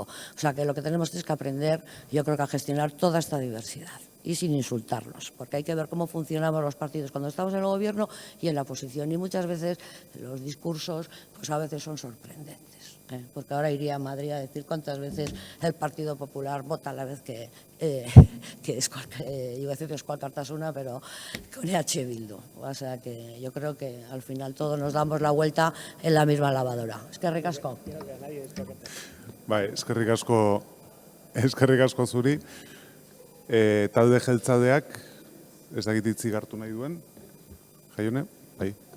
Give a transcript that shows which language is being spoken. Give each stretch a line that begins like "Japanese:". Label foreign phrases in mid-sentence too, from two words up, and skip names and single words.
Spanish: O sea que lo que tenemos es que aprender, yo creo que a gestionar toda esta diversidad y sin insultarlos, porque hay que ver cómo funcionamos los partidos cuando estamos en el Gobierno y en la oposición, y muchas veces los discursos pues a veces son sorprendentes, porque ahora iría a Madrid a decir cuántas veces el Partido Popular vota a la vez que iba a decir que es cual Cartasuna, pero con EH Bildu. O sea que yo creo que al final todos nos damos la vuelta en la misma lavadora.
Basque: Eskerrik asko. Bai, eskerrik asko zuri. Talde jeltzaleak ez dakit hitzik hartu nahi duen. Jaione? Bai.